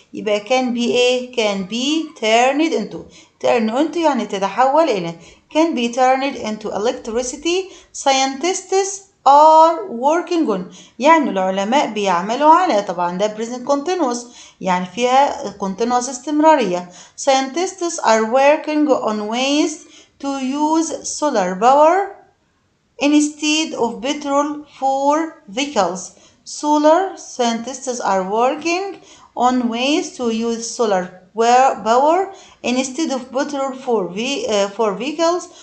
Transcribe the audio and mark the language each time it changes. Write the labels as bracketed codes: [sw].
[en] يبقى can be ايه؟ can be turned into [ar] يعني تتحول إلى [en] can be turned into electricity. Scientists are working on [ar] يعني العلماء بيعملوا على طبعا ده [en] present continuous [ar] يعني فيها continuous استمرارية. [en] Scientists are working on ways to use solar power instead of petrol for vehicles. Scientists are working on ways to use solar power instead of petrol for vehicles.